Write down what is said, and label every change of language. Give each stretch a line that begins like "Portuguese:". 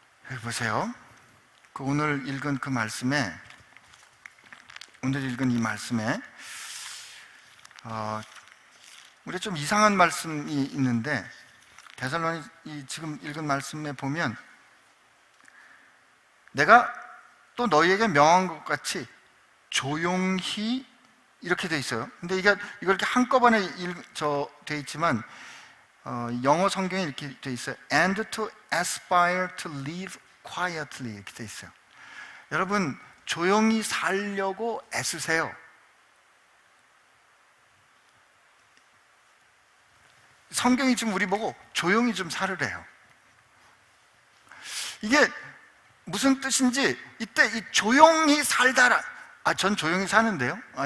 Korean: 여기 보세요. 오늘 읽은 그 말씀에, 오늘 읽은 이 말씀에 우리 좀 이상한 말씀이 있는데, 데살로니 지금 읽은 말씀에 보면 내가 또 너희에게 명한 것 같이 조용히 이렇게 돼 있어요. 근데 이걸 이렇게 한꺼번에 돼 있지만 영어 성경에 이렇게 돼 있어요.
English: And to aspire to live quietly
Korean: 이렇게 돼 있어요. 여러분, 조용히 살려고 애쓰세요. 성경이 지금 우리 보고 조용히 좀 살으래요. 이게 무슨 뜻인지, 이때 이 조용히 살다라, 전 조용히 사는데요.